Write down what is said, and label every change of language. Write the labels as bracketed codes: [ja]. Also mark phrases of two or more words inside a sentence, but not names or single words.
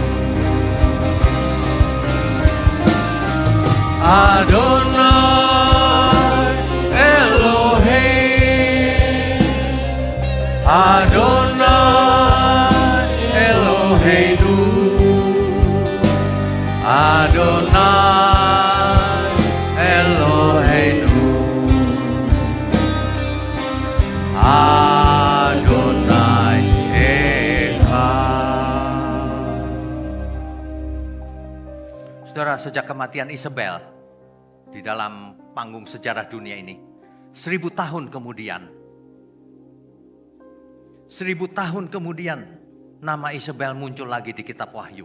[he] אדוני אלוהים, אדוני אלוהינו, אדוני אלוהינו, אדוני אחד. [id] Saudara, sejak kematian Isabel di dalam panggung sejarah dunia ini, 1000 tahun kemudian, 1000 tahun kemudian, nama Isabel muncul lagi di kitab Wahyu.